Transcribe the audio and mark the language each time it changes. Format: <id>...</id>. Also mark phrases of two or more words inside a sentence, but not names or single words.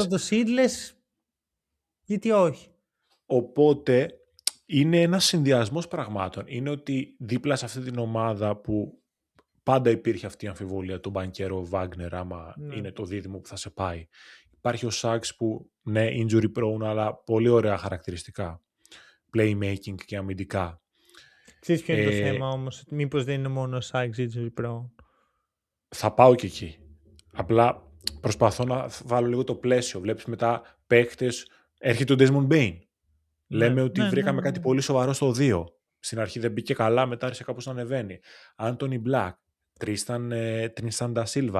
<el>το πρώτο seed, λες, γιατί όχι. Οπότε είναι ένας συνδυασμός πραγμάτων. Είναι ότι δίπλα σε αυτή την ομάδα που πάντα υπήρχε αυτή η αμφιβολία του Μπανκέρο Βάγνερ άμα είναι το δίδυμο που θα σε πάει. Υπάρχει ο Σάξ που ναι,</el> <en>injury prone,</en> <el>αλλά πολύ ωραία χαρακτηριστικά. Playmaking και αμυντικά. Ξέρεις ποιο είναι το θέμα όμως, μήπως δεν είναι μόνο Sykes</el> <en>injury prone.</en> <el>Θα πάω και εκεί. Απλά προσπαθώ να βάλω λίγο το πλαίσιο. Βλέπεις μετά παίχτες, έρχεται ο Desmond Bain. Λέμε ότι βρήκαμε κάτι πολύ σοβαρό στο 2. Στην αρχή δεν μπήκε καλά, μετά άρχισε κάπως να ανεβαίνει. Anthony Black, Tristan Da Silva.</el>